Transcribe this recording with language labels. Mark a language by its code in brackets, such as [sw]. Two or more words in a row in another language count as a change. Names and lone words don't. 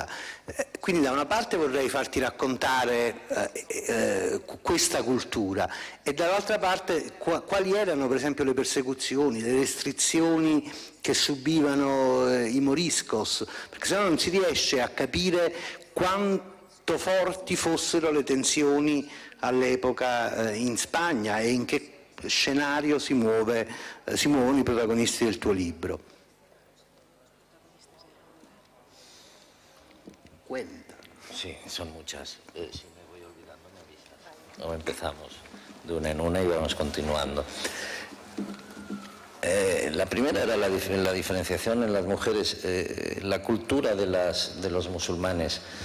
[it] Quindi da una parte vorrei farti raccontare questa cultura e dall'altra parte quali erano per esempio le persecuzioni, le restrizioni che subivano i moriscos, perché sennò non si riesce a capire quanto forti fossero le tensioni all'epoca in Spagna e in che scenario si muovono i protagonisti del tuo libro. [es] Cuenta. Sí, son muchas. Si me voy olvidando, me avisas. O empezamos de una en una y vamos continuando. La primera era la diferenciación en las mujeres, la cultura de los musulmanes.